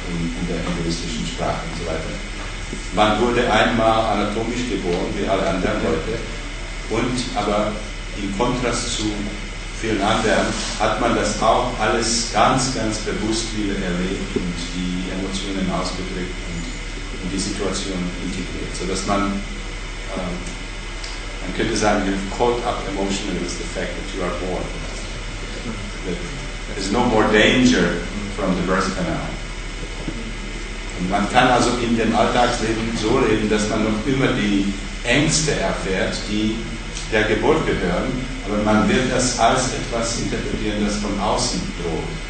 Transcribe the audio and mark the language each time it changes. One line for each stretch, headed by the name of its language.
German: in der hinduistischen Sprache und so weiter. Man wurde einmal anatomisch geboren, wie alle anderen Leute, und aber im Kontrast zu vielen anderen hat man das auch alles ganz, ganz bewusst wieder erlebt und die Emotionen ausgedrückt und die Situation integriert, sodass man könnte sagen,
English: you've caught up emotionally with the fact that you are born. There's no more danger from the birth canal.
German: Und man kann also in dem Alltagsleben so leben, dass man noch immer die Ängste erfährt, die der Geburt gehören, aber man wird das als etwas interpretieren, das von außen droht.